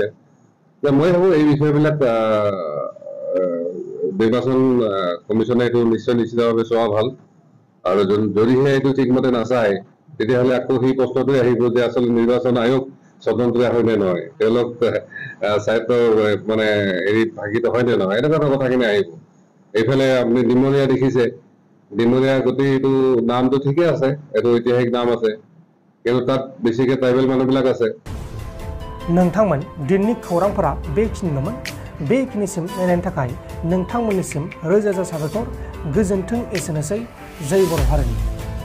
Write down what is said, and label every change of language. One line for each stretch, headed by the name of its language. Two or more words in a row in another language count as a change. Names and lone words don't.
Assamese: মই ভাবোঁ এই বিষয়বিলাক নিৰ্বাচন কমিশ্যনে এইটো নিশ্চিতভাৱে চোৱা ভাল আৰু যদিহে এইটো ঠিকমতে নাচায় তেতিয়াহ'লে আকৌ সেই প্ৰশ্নটোৱে আহিব যে আচলতে নিৰ্বাচন আয়োগ স্বতন্ত্ৰ হয় নে নহয়, তেওঁলোক স্বায়ত্ব মানে হেৰিত ভাগিত হয় নে নহয়, এনেকুৱা কথাখিনি আহিব। এইফালে আপুনি ডিমৰীয়া দেখিছে, ডিমৰীয়া গোটেই এইটো নামটো ঠিকে আছে, এইটো ঐতিহাসিক নাম আছে, কিন্তু তাত বেছিকৈ ট্ৰাইবেল মানুহবিলাক আছে।
Bodo: नोंथांमोन दिननि खौरांफोरा बेखिनिल'मोन। बेखिनिसिम नायनायनि थाखाय नोंथांमोननिसिम रोजा रोजा साबायखर। गोजोन्थों एसेनोसै। जय बर' हारिनि।